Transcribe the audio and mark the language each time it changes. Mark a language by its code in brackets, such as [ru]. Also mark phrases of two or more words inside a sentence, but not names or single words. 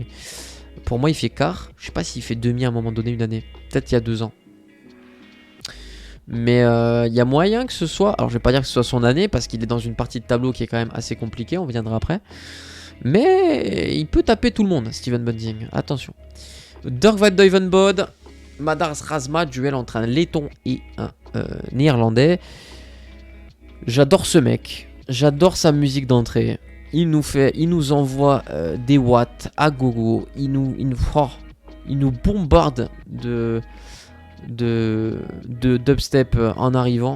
[fr] Pour moi, il fait quart. Je sais pas s'il fait demi à un moment donné, une année. Peut-être il y a 2 ans. Mais il y a moyen que ce soit... Alors, je vais pas dire que ce soit son année, parce qu'il est dans une partie de tableau qui est quand même assez compliquée. On viendra après. Mais il peut taper tout le monde, Steven Bunting. Attention. Dirk van Duivenbode. Madars Razma. Duel entre un laiton et un néerlandais. J'adore ce mec. J'adore sa musique d'entrée. Il nous envoie des watts à gogo. Il nous bombarde de dubstep en arrivant.